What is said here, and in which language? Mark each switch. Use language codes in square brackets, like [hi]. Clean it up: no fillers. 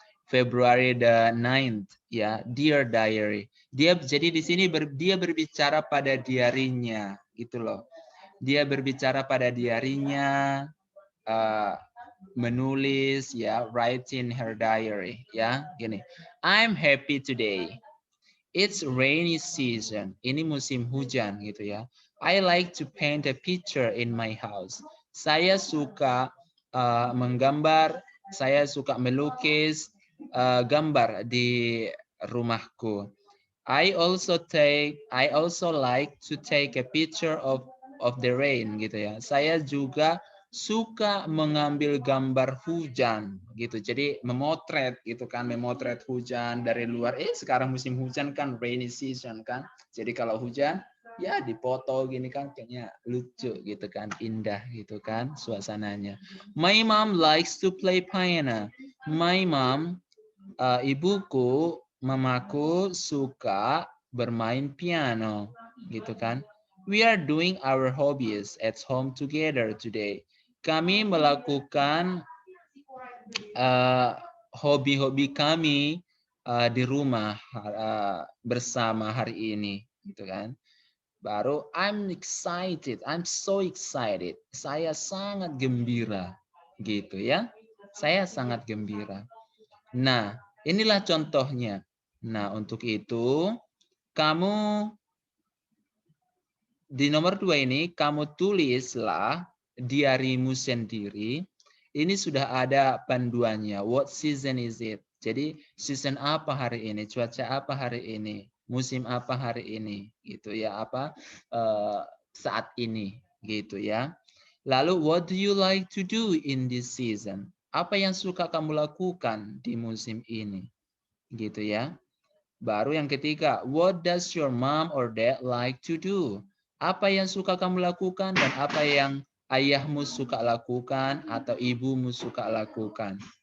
[en] February the 9th ya, dear diary. [id] Dia jadi di sini dia berbicara pada diarinya gitu loh. Dia berbicara pada diarinya, menulis ya, [en] write in her diary [id] ya, gini. [en] I'm happy today. It's rainy season. [id] Ini musim hujan gitu ya. [en] I like to paint a picture in my house. [id] Saya suka menggambar, saya suka melukis gambar di rumahku. [en] I also like to take a picture of the rain gitu ya. [id] Saya juga suka mengambil gambar hujan gitu. Jadi memotret gitu kan, memotret hujan dari luar. Sekarang musim hujan kan, [en] rainy season [id] kan. Jadi kalau hujan ya dipoto gini kan, kayaknya lucu gitu kan, indah gitu kan suasananya. [en] My mom likes to play piano. My mom, [id] ibuku, mamaku suka bermain piano gitu kan. [en] We are doing our hobbies at home together today. [id] Kami melakukan hobi-hobi kami di rumah bersama hari ini gitu kan. [en] Baru I'm excited, I'm so excited. [id] Saya sangat gembira gitu ya. Saya sangat gembira. Nah, inilah contohnya. Nah, untuk itu kamu di nomor 2 ini kamu tulislah diarimu sendiri. Ini sudah ada panduannya. [en] What season is it? [id] Jadi season apa hari ini? Cuaca apa hari ini? Musim apa hari ini? Gitu ya, apa saat ini gitu ya. [en] Lalu what do you like to do in this season? [id] Apa yang suka kamu lakukan di musim ini? Gitu ya. Baru yang ketiga, [en] what does your mom or dad like to do? [id] Apa yang suka kamu lakukan dan apa yang ayahmu suka lakukan atau ibumu suka lakukan?